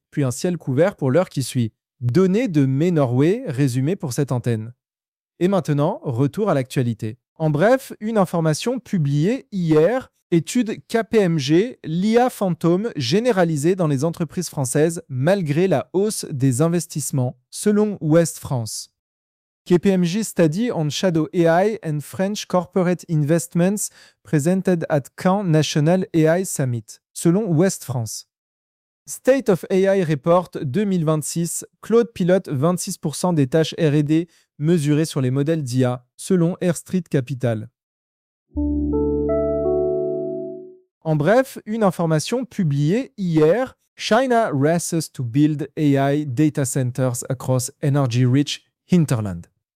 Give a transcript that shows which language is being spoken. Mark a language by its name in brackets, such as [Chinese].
[French] puis un ciel couvert pour l'heure qui suit. Données de May Norway, résumé pour cette antenne. Et maintenant, retour à l'actualité. En bref, une information publiée hier, étude KPMG, l'IA fantôme généralisée dans les entreprises françaises malgré la hausse des investissements, selon Ouest France. [English] KPMG Study on Shadow AI and French Corporate Investments presented at Caen National AI Summit, [French] selon [English] Ouest France. [French] State of AI Report 2026, Claude pilote 26% des tâches R&D mesurées sur les modèles d'IA, selon Air Street Capital. En bref, une information publiée hier, [English] China races to build AI data centers across energy-rich hinterland.